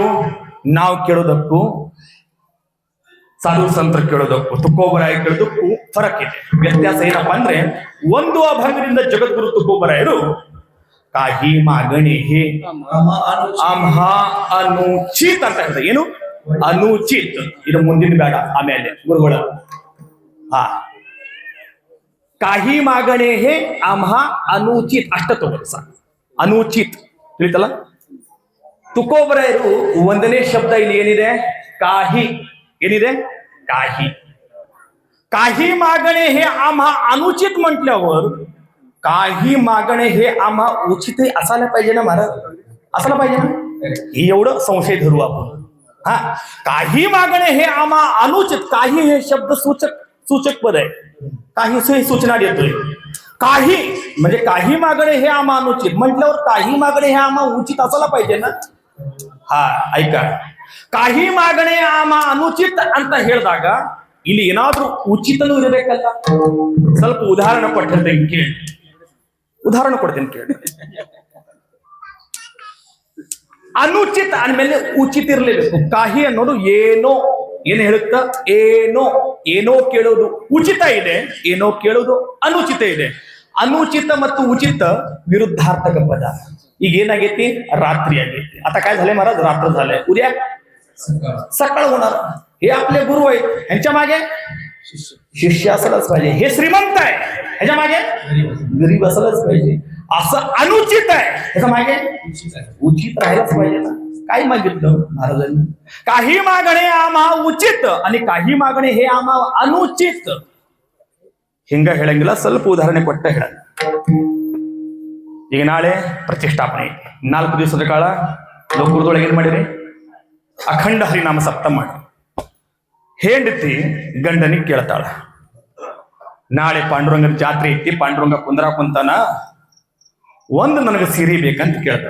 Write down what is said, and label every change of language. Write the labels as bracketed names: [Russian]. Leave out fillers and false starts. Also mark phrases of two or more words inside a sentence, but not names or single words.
[Kannada] ನಾವು ಕೇಳೋದಕ್ಕೂ ಸಾಧು ಸಂತರ ಕೇಳೋದಕ್ಕೂ ತುಕೋಬರಾಯ ಕೇಳೋದಕ್ಕೂ ಫರಕ್ ಇದೆ. ವ್ಯತ್ಯಾಸ ಏನಪ್ಪಾ ಅಂದ್ರೆ, ಒಂದು ಅಭಂಗದಿಂದ ಜಗದ್ಗುರು ತುಕೋಬರಾಯರು [Marathi] काही मागणे हे आम्हा अनुचित [Kannada] ಅಂತ ಹೇಳ್ತಾರೆ. ಏನು ಅನುಚಿತ್? ಇದು ಮುಂದಿನ ಬೇಡ, ಆಮೇಲೆ ಗುರುಗಳ [Marathi] काही मागणे हे आम्हा अनुचित [Kannada] ಅಷ್ಟ ತಗೋರಿ ಸಾಕು. ಅನುಚಿತ್ ತಿಳಿತಲ್ಲ. ತುಕೋಬರಾಯರು ಒಂದನೇ ಶಬ್ದ ಇಲ್ಲಿ ಏನಿದೆ? [Marathi] काही. ಏನಿದೆ? काही. काही मागणे हे आम्हा अनुचित म्हटल्यावर काही मागणे हे आम्हा उचित असायला पाहिजे ना महाराज, असायला पाहिजे ना. हे एवढं संशय धरू आपण. हा, काही मागणे हे आम्हा अनुचित. काही हे शब्द सूचक पद आहे. काही सूचना देतोय. काही म्हणजे काही मागणे हे आम्हा अनुचित म्हटल्यावर काही मागणे हे आम्हा उचित असायला पाहिजे ना. हा, ऐका, काही मागणे आम्हा अनुचित [Kannada] ಅಂತ ಹೇಳಿದಾಗ ಇಲ್ಲಿ ಏನಾದ್ರೂ ಉಚಿತನೂ ಇರಬೇಕಲ್ಲ. ಸ್ವಲ್ಪ ಉದಾಹರಣೆ ಕೊಟ್ಟಿರ್ತೀನಿ ಕೇಳಿ. ಉದಾಹರಣೆ ಕೊಡ್ತೀನಿ ಕೇಳಿ. ಅನುಚಿತ ಅಂದ್ಮೇಲೆ ಉಚಿತ ಇರಲೇಬೇಕು. ಕಾಹಿ ಅನ್ನೋದು ಏನೋ, ಏನು ಹೇಳುತ್ತ? ಏನೋ ಕೇಳೋದು ಉಚಿತ ಇದೆ, ಏನೋ ಕೇಳೋದು ಅನುಚಿತ ಇದೆ. ಅನುಚಿತ ಮತ್ತು [Marathi] उचित विरुद्धार्थक पद. [Kannada] ಈಗ ಏನಾಗೈತಿ? [Marathi] रात्री ಆಗೈತಿ. आता काय झाले महाराज? रात्र झाले, उद्या सकाळ होणार. हे आपले गुरु आहेत, ह्यांच्या मागे शिष्य असलंच पाहिजे. हे श्रीमंत आहे, ह्याच्या मागे गरीब असलंच पाहिजे. असं अनुचित आहे, ह्याच्या मागे उचित राहायलाच पाहिजे ना. काय मागितलं महाराजांनी? काही मागणे आम्हा उचित आणि काही मागणे हे आम्हा अनुचित. [Kannada] ಹಿಂಗ ಹೇಳಂಗಿಲ್ಲ, ಸ್ವಲ್ಪ ಉದಾಹರಣೆ ಕೊಟ್ಟ ಹೇಳ. ಈಗ ನಾಳೆ ಪ್ರತಿಷ್ಠಾಪನೆ, 4 ದಿವಸದ ಕಾಲ ಲೋಕುರದೊಳಗೆ ಏನ್ ಮಾಡಿರಿ? ಅಖಂಡ ಹರಿನಾಮ ಸಪ್ತ ಮಾಡಿ. ಹೆಂಡತಿ ಗಂಡನಿಗೆ ಕೇಳ್ತಾಳ, ನಾಳೆ ಪಾಂಡುರಂಗನ ಜಾತ್ರೆ ಐತಿ, ಪಾಂಡುರಂಗ ಕುಂತಾನ, ಒಂದು ನನಗೆ ಸೀರೆ ಬೇಕಂತ ಕೇಳ್ತಾಳ.